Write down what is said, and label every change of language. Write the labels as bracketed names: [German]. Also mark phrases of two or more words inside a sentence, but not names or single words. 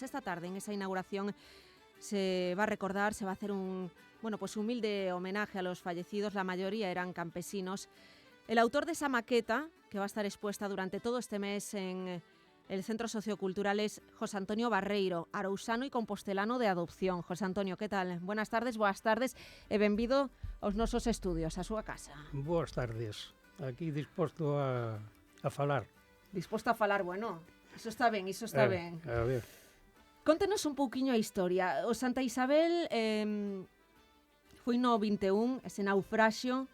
[Spanish] Esta tarde, en esa inauguración, se va a recordar, se va a hacer un humilde homenaje a los fallecidos. La mayoría eran campesinos. El autor de esa maqueta, que va a estar expuesta durante todo este mes en el Centro Sociocultural, es José Antonio Barreiro, arousano y compostelano de adopción. José Antonio, ¿qué tal? [Galician] Boas tardes e benvido aos nosos estudios, a súa casa. Boas tardes, aquí disposto a falar. Disposto a falar, bueno, iso está ben, A ver. Contenos un pouquiño a historia. O Santa Isabel foi no 21, ese naufraxio,